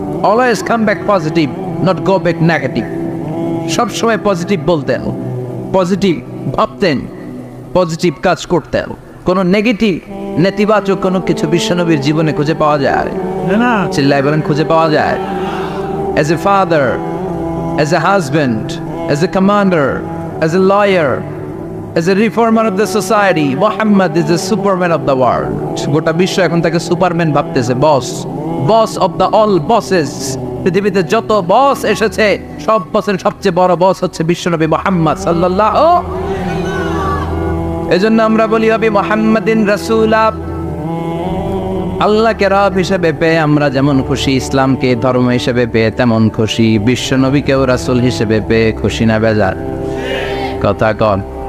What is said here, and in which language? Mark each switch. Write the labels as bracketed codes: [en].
[en] Always come back positive, not go back negative. [bn] সবসময় positive বলতেন, positive ভাবতেন, positive কাজ করতেন। কোনো নেগেটিভ, নেতিবাচক কোনো কিছু বিশ্বনবীর জীবনে খুঁজে পাওয়া যায় না? চিল্লায় বলেন খুঁজে পাওয়া যায়? [en] As a father, as a husband, as a commander, as a lawyer, as a reformer of the society, Muhammad is the superman of the world. [bn] গোটা বিশ্ব এখন তাকে সুপারম্যান ভাবতেছে, [en] Boss of the all bosses. [bn] পৃথিবীতে যত বস এসেছে, সব বসের সবচেয়ে বড় বস হচ্ছে বিশ্বনবী মুহাম্মদ সাল্লাল্লাহু। এজন্য আমরা বলি নবী মুহাম্মাদিন রাসূলা। আল্লাহকে রব হিসেবে পেয়ে আমরা যেমন খুশি, ইসলামকে ধর্ম হিসেবে পেয়ে তেমন খুশি, বিশ্বনবীকেও রাসূল হিসেবে পেয়ে খুশি না বেজার? কথা কন।